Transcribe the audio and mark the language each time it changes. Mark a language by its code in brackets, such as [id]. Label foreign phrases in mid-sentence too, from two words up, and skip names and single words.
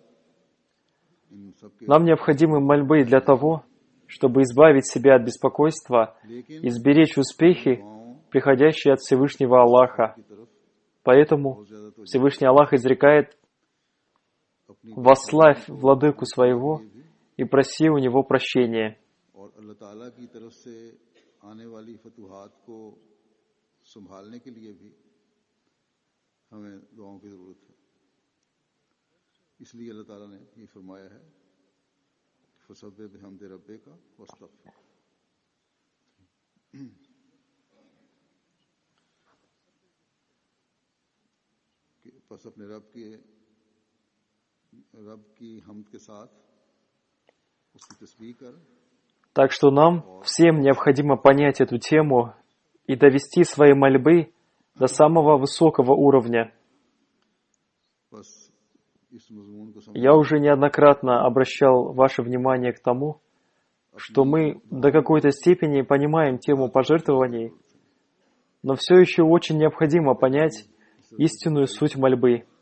[ru] Нам необходимы мольбы для того, чтобы избавить себя от беспокойства и сберечь успехи, приходящие от Всевышнего Аллаха. Поэтому Всевышний Аллах изрекает: «Восславь владыку своего и проси у него прощения». [ur] اس لیے اللہ تعالیٰ نے یہ فرمایا ہے, [ar] فسبح بحمد ربك واستغفر. [ur] بس اپنے رب کی حمد کے ساتھ اس کی تسبیح کر. [ru] Так что нам всем необходимо понять эту тему и довести свои мольбы до самого высокого уровня. Я уже неоднократно обращал ваше внимание к тому, что мы до какой-то степени понимаем тему пожертвований, но все еще очень необходимо понять истинную суть мольбы.